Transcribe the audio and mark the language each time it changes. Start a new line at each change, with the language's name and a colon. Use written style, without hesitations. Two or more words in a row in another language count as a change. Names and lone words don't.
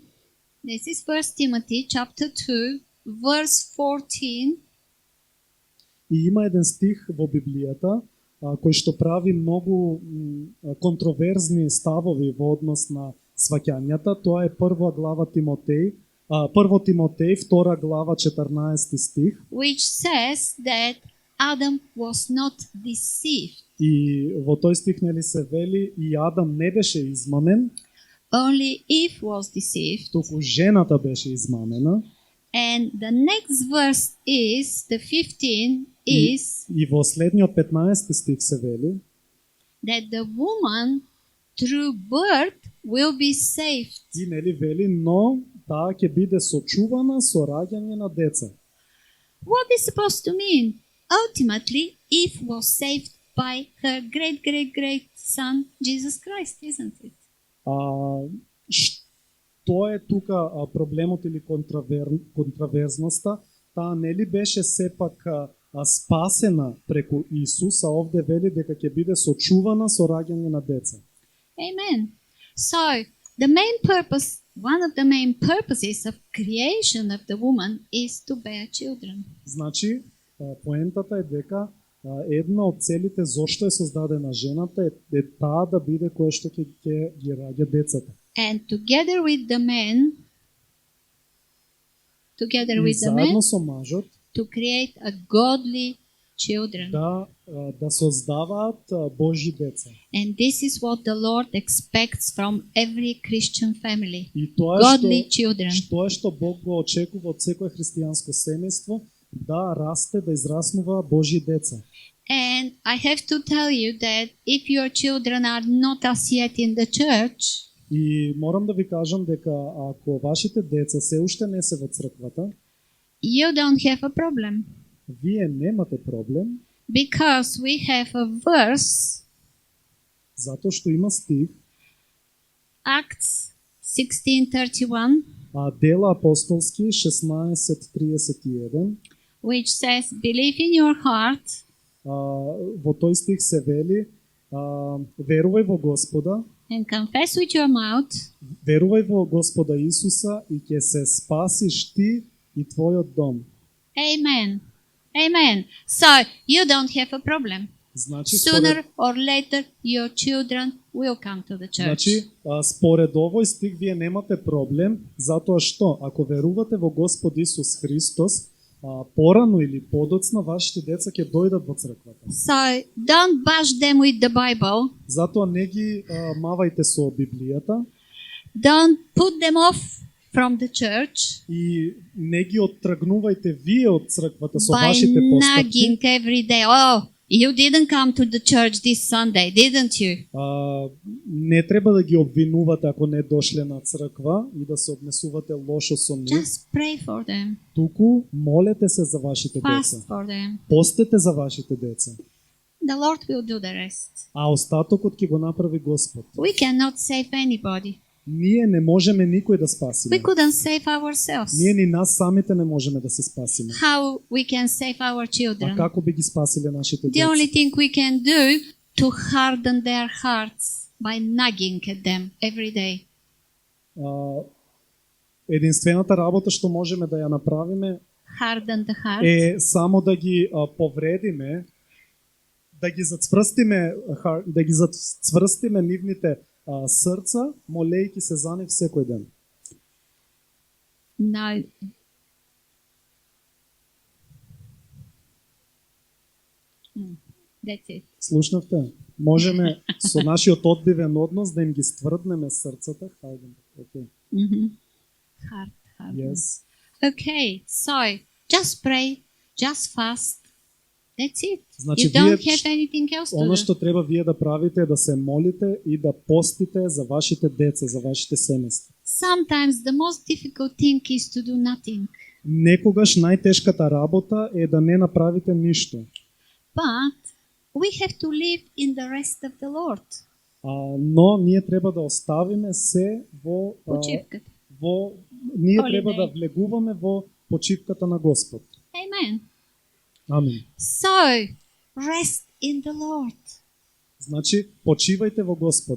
English: This is 1 Timothy chapter 2, verse 14.
Macedonian: И има еден стих во Библијата кој што прави многу контроверзни ставови во однос на сваќањата. Тоа е прва глава Тимотеј, прво Тимотеј, втора глава 14 стих.
English: Which says that Adam was not deceived.
Macedonian: И во тој стих нели се вели и Адам не беше измамен,
English: Only Eve was deceived.
Macedonian: туку жената беше измамена.
English: And the next verse is, the 15 is,
Macedonian: И во следниот 15 стих се вели
English: that the woman through birth will be saved.
Macedonian: и нели вели, но таа ќе биде сочувана со раѓање на деца.
English: What is supposed to mean? Ultimately, Eve was saved by her great son, Jesus Christ, isn't it?
Macedonian: Што е тука проблемот или контраверзноста? Таа нели беше сепак спасена преку Исус, а овде вели дека ќе биде сочувана со раѓање на деца.
English: Amen. So, the main purpose, one of the main purposes of creation of the woman is to bear children.
Macedonian: Значи, поентата е дека една од целите зошто е создадена жената е таа да биде која што ќе ги раѓа децата.
English: And together with the men,
Macedonian: И заедно со мажот
English: to create a godly children.
Macedonian: да создаваат Божји деца.
English: And this is what the Lord expects from every Christian family.
Macedonian: И тоа
English: Godly children.
Macedonian: што Бог го очекува од секое христијанско семејство, да расте, да израснува Божји деца.
English: And I have to tell you that if your children are not as yet in the church,
Macedonian: И морам да ви кажам дека ако вашите деца се уште не се во црквата,
English: you don't have a problem.
Macedonian: вие немате проблем,
English: Because we have a verse,
Macedonian: затоа што има стих,
English: Acts 16:31,
Macedonian: Дела апостолски 16:31,
English: which says, "Believe in your heart
Macedonian: во тој стих се вели, верувај во Господа,
English: and confess with your mouth
Macedonian: верувај во Господа Исуса и ќе се спасиш ти и твојот дом.
English: Amen. Amen. So you don't have a problem.
Macedonian: Значи,
English: Sooner or later, your children will come to the church.
Macedonian: Значи, според овој стих вие немате проблем, затоа што ако верувате во Господ Исус Христос, порано или подоцна вашите деца ќе дојдат во црквата.
English: So don't bash them with the Bible.
Macedonian: Затоа не ги мавајте со Библијата
English: Don't put them off from the church
Macedonian: и не ги оттргнувајте вие од црквата со
English: by
Macedonian: вашите
English: nagging
Macedonian: постапки.
English: every day. Oh, you didn't come to the church this Sunday, didn't you?
Macedonian: Не треба да ги обвинувате ако не дошле на црква и да се однесувате лошо со нив.
English: Just pray for them.
Macedonian: Туку молете се за вашите деца.
English: Fast for them.
Macedonian: Постете за вашите деца.
English: The Lord will do the rest.
Macedonian: А остатокот ќе го направи Господ.
English: We cannot save anybody.
Macedonian: Ние не можеме никој да спасиме.
English: We couldn't save ourselves.
Macedonian: Ние ни нас самите не можеме да се спасиме.
English: How we can save our
Macedonian: А
English: children?
Macedonian: како би ги спасиле нашите
English: The
Macedonian: деца?
English: only thing we can do to harden their hearts by nagging at them every day.
Macedonian: Единствената работа што можеме да ја направиме
English: Harden the heart.
Macedonian: е само да ги повредиме, да ги зацврстиме нивните срца, молејќи се за нив секој ден.
English: Now, that's it.
Macedonian: Слушнавте? Можеме со нашиот одбивен однос да им ги стврднеме срцата. Хајде, окей.
English: Heart. Yes. Okay, so just pray, just fast. That's it.
Macedonian: Значи,
English: You don't
Macedonian: вие
English: have anything else to
Macedonian: Оно
English: do.
Macedonian: што треба вие да правите е да се молите и да постите за вашите деца, за вашите семејства.
English: Sometimes the most difficult thing is to do nothing.
Macedonian: Некогаш најтешката работа е да не направите ништо.
English: But we have to live in the rest of the Lord.
Macedonian: Но ние треба да оставиме се Почивката. ние
English: Holiday.
Macedonian: треба да влегуваме во почивката на Господ.
English: Amen.
Macedonian: Амин.
English: So, rest in the Lord.
Macedonian: Значи, почивајте во Господа.